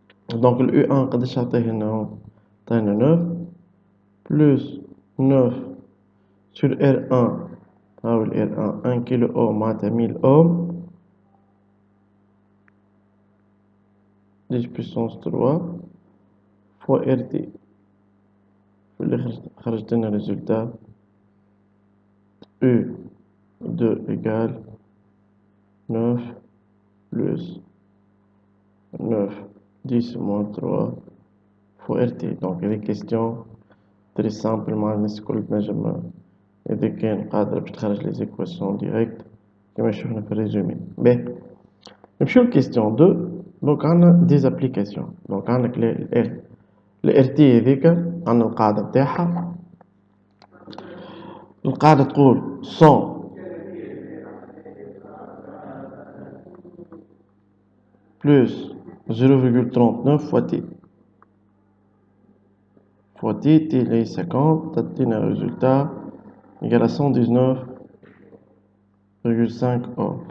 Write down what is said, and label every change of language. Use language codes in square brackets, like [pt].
[ar] donc ال U1 قداش عطيه لنا هو؟ عطينا 9 plus 9 sur R1. هاو ال R1 1 كيلو أوم معناتها 1000 أوم [fr] 10 puissance 3 fois RT. [ar] في الآخر خرجت لنا ريزولتا U2 [fr] égale 9 plus 9 10 moins 3 fois RT. [ar] donc هذه كيستيون تري سامبل مع الناس الكل تنجم إذا كان قادرة باش تخرج لي زيكواسيون ديريكت كما شفنا في الريزومي. باهي نمشيو لكيستيون 2. دونك عندنا دي زابليكاسيون. دونك عندك ال RT هذيك عندنا القاعدة بتاعها. القاعدة تقول [fr] 100 plus 0,39 fois t. Fois t, t est 50, t'as un résultat égal à 119,5 ohm.